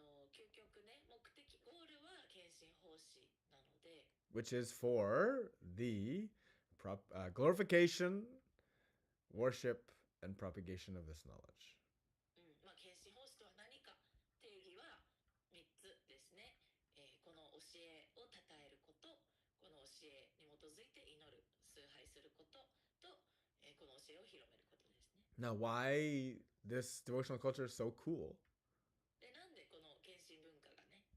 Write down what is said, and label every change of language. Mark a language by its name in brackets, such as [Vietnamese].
[Japanese] 究極ね、目的ゴールは献身奉仕なので、 [English] which is for the glorification, worship, and propagation of this knowledge. [Japanese] 献身奉仕とは何か定義は3つですね。この教えを称えること、この教えに基づいて祈る、崇拝することと、この教えを広めることですね。 [English] Now, why this devotional culture is so cool? [Japanese] で、なんでこの献身文化がね、